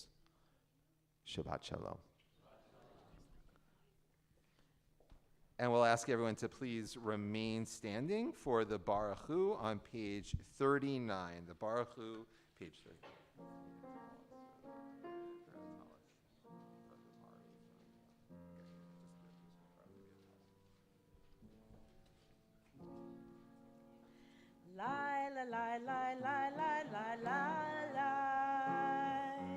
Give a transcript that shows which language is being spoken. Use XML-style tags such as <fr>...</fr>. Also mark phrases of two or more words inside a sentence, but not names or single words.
<he>שבת שלום.</he> <en>And we'll ask everyone to please remain standing for the Baruch Hu on page 39. The Baruch Hu, page 39. Lie, lie, lie, lie, lie, lie, lie, lie, lie.</en>